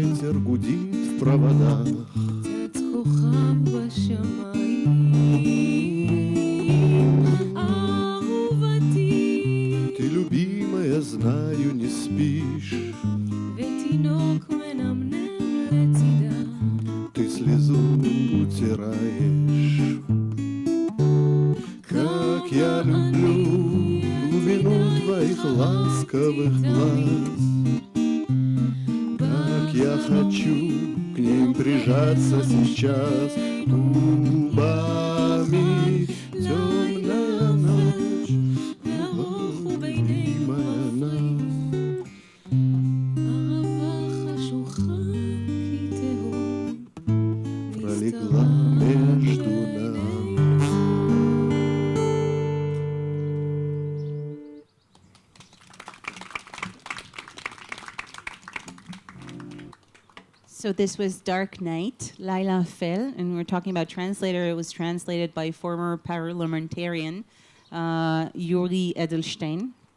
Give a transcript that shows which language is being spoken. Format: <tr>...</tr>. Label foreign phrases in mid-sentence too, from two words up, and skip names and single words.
<ru>ветер гудит в проводах.</ru> <he>צץ כוכב בשמיים, אהובתי.</he> <ru>Ты, любимая, знаю, не спишь.</ru> <he>ותינוק מנמנם לצידה.</he> <ru>Ты слезу утираешь. Как я люблю глубину твоих ласковых глаз. Как я хочу к ним прижаться сейчас губами. Темная ночь, любимая нас.</ru> <he>ערבה חשוכה כי תהום</he> <ru>Пролегла между нами.</ru> <en>So this was Dark Night, Lila Fell, and we're talking about translator. It was translated by former parliamentarian Yuri Edelstein.</en>